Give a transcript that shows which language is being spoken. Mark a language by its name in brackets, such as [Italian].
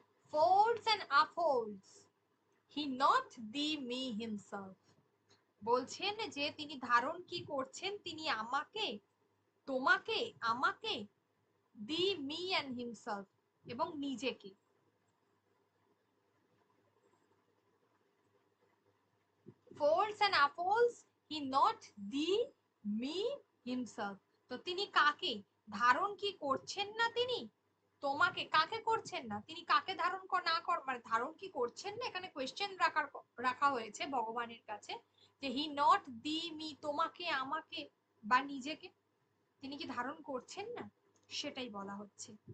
[English] folds and upholds he not thee me himself, [Bangla] বলছেন যে তিনি ধারণ কি করছেন, তিনি আমাকে, তোমাকে, আমাকে, [English] thee me and himself, [Bangla] এবং নিজেকে। [English] folds and unfolds he not the me himself। [Bangla] তো তিনি কাকে ধারণ কি করছেন না, তিনি তোমাকে কাকে করছেন না, তিনি কাকে ধারণ না কর মানে ধারণ কি করছেন না, এখানে কোয়েশ্চেন রাখা হয়েছে ভগবানের কাছে যে [English] he not thee me, [Bangla] তোমাকে, আমাকে বা নিজেকে তিনি কি ধারণ করছেন না, সেটাই বলা হচ্ছে।